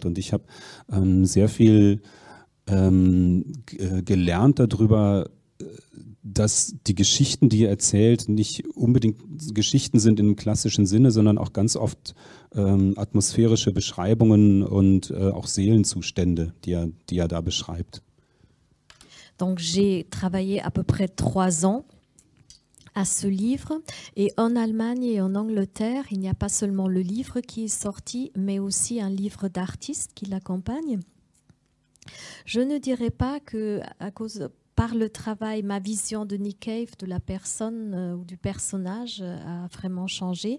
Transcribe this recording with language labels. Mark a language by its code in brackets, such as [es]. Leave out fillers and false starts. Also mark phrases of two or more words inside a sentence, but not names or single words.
[de] Und ich habe sehr viel gelernt darüber, dass die Geschichten, die er erzählt, nicht unbedingt Geschichten sind im klassischen Sinne, sondern auch ganz oft atmosphärische Beschreibungen und auch Seelenzustände, die er da beschreibt. [fr] Donc j'ai travaillé à peu près 3 ans à ce livre. Et en Allemagne et en Angleterre, il n'y a pas seulement le livre qui est sorti, mais aussi un livre d'artistes qui l'accompagne. Je ne dirais pas que par le travail, ma vision de Nick Cave, de la personne ou du personnage a vraiment changé.